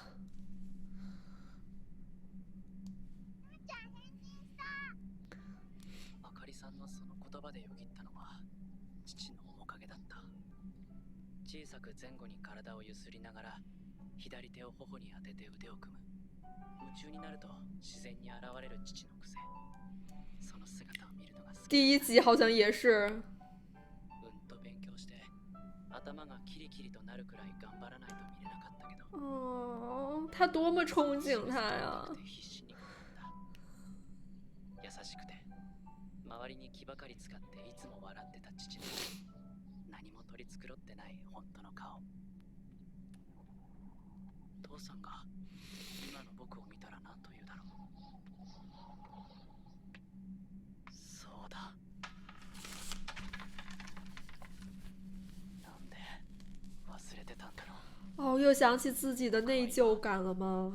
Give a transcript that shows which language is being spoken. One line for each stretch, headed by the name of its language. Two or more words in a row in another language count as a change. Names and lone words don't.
Japanese: あかりさんのその言葉でよぎったのは父の面影だった。小さく前後に体をゆすりながら左手を頬に当てて腕を組む。夢中になると自然に現れる父の癖。その姿を見るのが好き。
Chinese: 第一集好像也是。
Japanese: うんと勉強して頭がキリキリとなるくらい頑張らないと見れなかったけど。
Chinese: 哦，他多么憧憬他呀！
Japanese: 必死に頑張った。優しくて周りに気ばかり使っていつも笑ってた父の何も取り繕ってない本当の顔。父さんが今の僕を見たら何と言うだろう。そうだ。なんで忘れてたんだろう。
Chinese: 哦，又想起自己的内疚感了吗？